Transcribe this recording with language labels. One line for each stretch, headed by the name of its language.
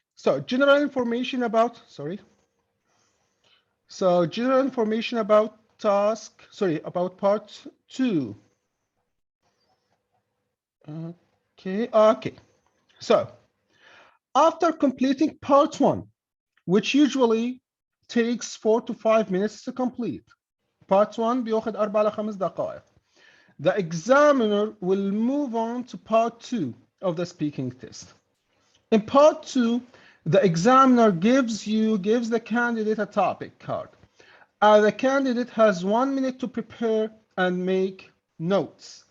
English: So general information about, sorry. So general information about about part two. Okay. So after completing part one, which usually takes 4 to 5 minutes to complete. Part one
Arabic: بياخد 4 ل 5 دقائق.
English: The examiner will move on to part two of the speaking test. In part two, the examiner gives the candidate a topic card. The candidate has 1 minute to prepare and make notes.